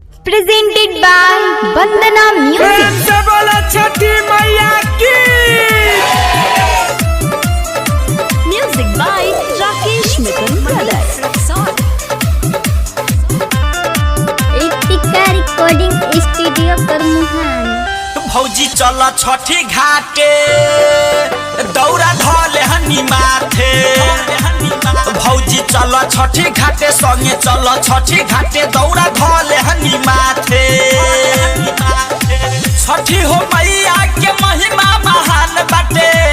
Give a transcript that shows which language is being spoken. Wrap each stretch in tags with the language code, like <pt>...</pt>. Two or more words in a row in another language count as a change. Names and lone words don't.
<en>presented by Vandana Music.</en> <bho>से बोला छठी मैया की।</bho> <en>Music by Rakesh Mithun Brothers. Ritika Recording Studio Karmuhan.</en> <bho>भौजी चल छठी घाटे दौरा धले हनी माथे। भौजी चल छठी घाटे संगे चल छठी घाटे दौरा धले हनी माथे। छठी हो मैया के महिमा महान बाटे।</bho>